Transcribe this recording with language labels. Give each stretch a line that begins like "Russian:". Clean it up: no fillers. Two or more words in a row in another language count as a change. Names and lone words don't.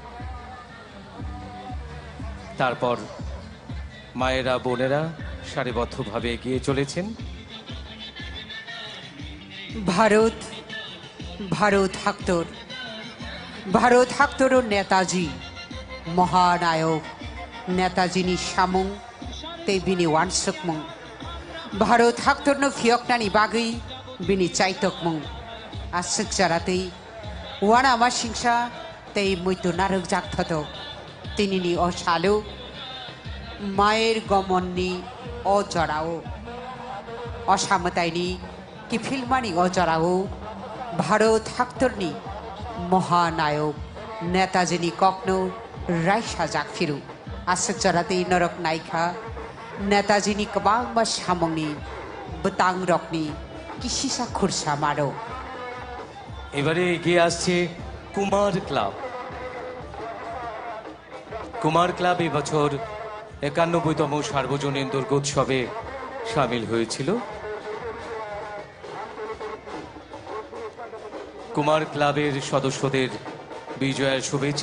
Bangla: তারপর মায়েরা, বোনেরা সারিবদ্ধভাবে এগিয়ে চলেছেন।
Kok Borok: ভারত ভারত হাক্তর ভারত হাক্তর ও নেতাজি মহানায়ক নেতাজিনি সামুং তেবিনি ওয়ানসকমুং भारत हाक्तरनो फियकनानि बागै बिनि चाइतकमुं आसक जारातै वाना मा सिंसा तै मैतो नारक जागथतो तिनिनि असालो मायर गमननि अजराओ असामतायनि किफिलमानि अजराओ भारत हाक्तरनि महानायक नेताजिनि कखनो रायसा जागफिरु आसक जारातै नरक नायखा नेताजीनि गोबां सामंनि बतां रकनि किसिसा खुरसा मारो।
Bangla: এবারে এগিয়ে আসছে কুমার ক্লাব। কুমার ক্লাব এবছর 91তম সার্বজনীন দুর্গোৎসবে সামিল হয়েছিল। কুমার ক্লাবের সদস্যদের বিজয়ের শুভেচ্ছা।